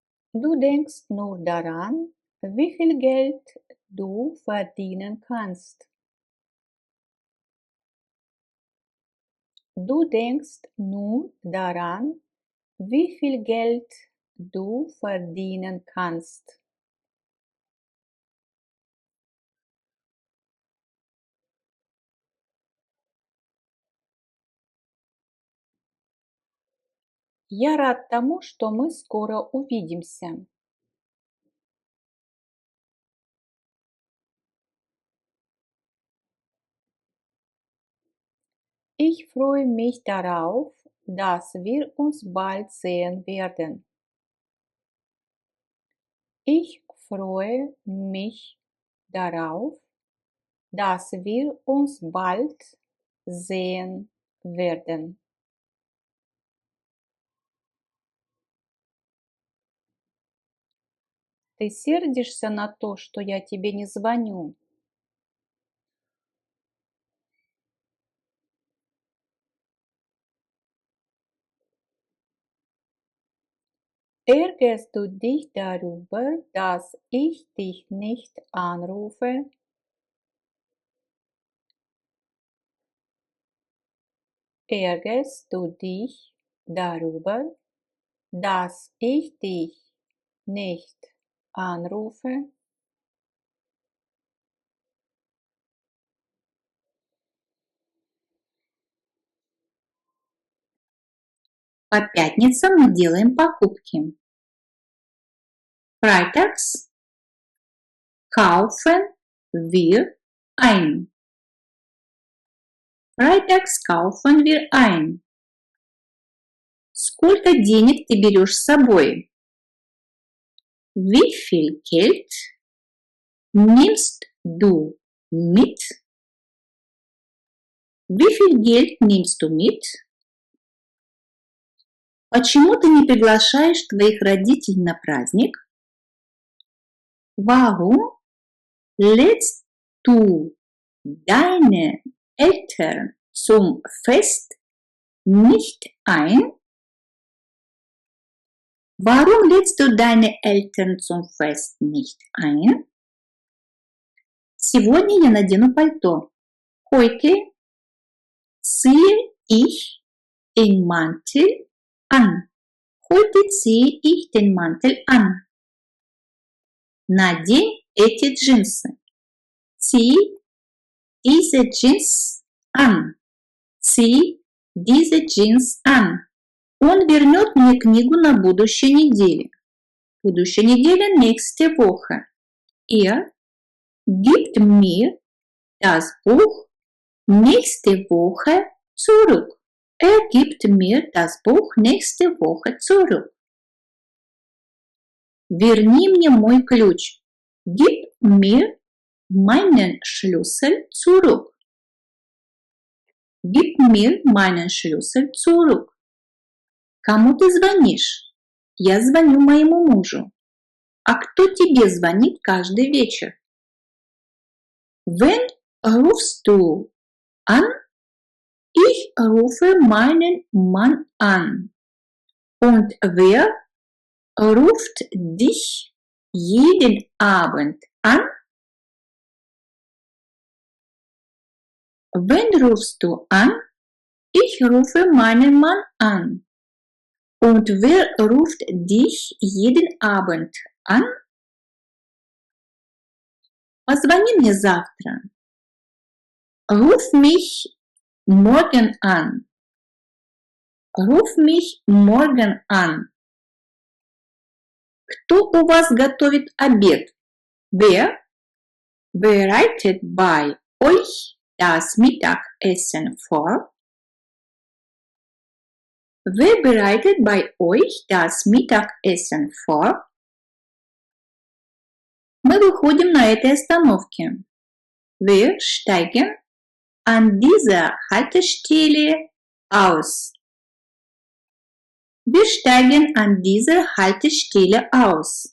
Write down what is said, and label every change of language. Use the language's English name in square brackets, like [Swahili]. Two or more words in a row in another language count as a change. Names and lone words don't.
[German] Du denkst nur daran, wie viel Geld du verdienen kannst. Du denkst nur daran, wie viel Geld du verdienen kannst. [Russian] Я рад тому, что мы скоро увидимся. [German] Ich freue mich darauf, dass wir uns bald sehen werden. Ich freue mich darauf, dass wir uns bald sehen werden. [Russian] Ты сердишься на то, что я тебе не звоню? [German] Ärgerst du dich darüber, dass ich dich nicht anrufe? Ärgerst du dich darüber, dass ich dich nicht anrufe? [Russian] По пятницам мы делаем покупки. [German] Freitags kaufen wir ein. Freitags kaufen wir ein. [Russian] Сколько денег ты берешь с собой? [German] Wie viel Geld nimmst du mit? Wie viel Geld nimmst du mit? [Russian] Почему ты не приглашаешь твоих родителей на праздник? [German] Warum lädst du deine Eltern zum Fest nicht ein? Warum lädst du deine Eltern zum Fest nicht ein? [Russian] Сегодня я надену пальто. [German] Heute ziehe ich den Mantel an. Heute ziehe ich den Mantel an. [Russian] Надень эти джинсы. [German] Zieh diese Jeans an. Zieh diese Jeans an. [Russian] Он вернет мне книгу на будущей неделе. Будущая неделя [German] nächste Woche. Gibt mir das Buch nächste Woche zurück. Gibt mir das Buch nächste Woche zurück. [Russian] Верни мне мой ключ. [German] Gib mir meinen Schlüssel zurück. Gib mir meinen Schlüssel zurück. [Russian] Кому ты звонишь? Я звоню моему мужу. А кто тебе звонит каждый вечер? [German] Wen rufst du an? Ich rufe meinen Mann an. Und wer ruft dich jeden Abend an? Wen rufst du an? Ich rufe meinen Mann an. Und wer ruft dich jeden Abend an? [Russian] Позвони мне завтра. [German] Ruf mich morgen an. Ruf mich morgen an. [Russian] Кто у вас готовит обед? [German] Wer bereitet bei euch das Mittagessen vor? Wer bereitet bei euch das Mittagessen vor? [Russian] Мы выходим на этой остановке. [German] Wir steigen an dieser Haltestelle aus. Wir steigen an dieser Haltestelle aus.